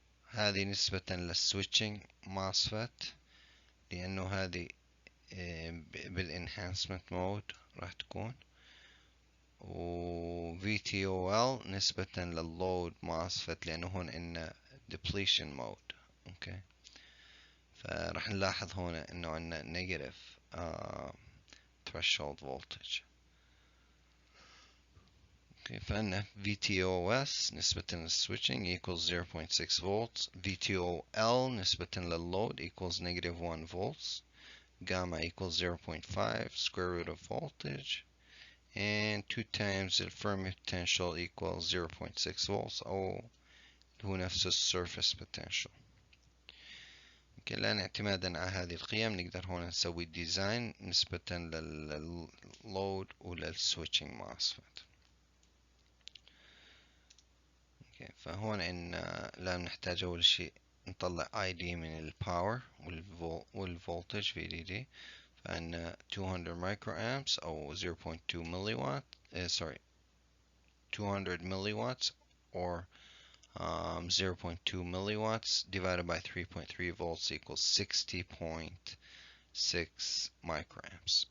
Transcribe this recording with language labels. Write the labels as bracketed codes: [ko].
[ar] هذه نسبة للسويتشنج MOSFET لانه هذه بالانهانسمنت مود راح تكون و VTOL نسبة لللود MOSFET لانه هون عنا depletion mode. اوكي فراح نلاحظ هنا انه عنا negative threshold voltage. فعندنا [en] VTOS [ar] نسبة للسويتشنج [en] equals 0.6 volts. VTOL [ar] نسبة للload [en] equals negative 1 volts. Gamma equals 0.5 square root of voltage. And 2 times the Fermi potential equals 0.6 volts [ar] أو هو نفس السيرفيس [en] potential. [ar] الآن اعتمادا على هذه القيم نقدر هنا نسوي ديزاين نسبة للload وللسويتشنج MOSFET. فهون عندنا لا نحتاج أول شيء نطلع ID من الباور والفولتج VDD. [en] فعندنا 200 microamps أو 0.2 milliwatt 200 milliwatts or 0.2 milliwatts divided by 3.3 volts equals 60.6 microamps.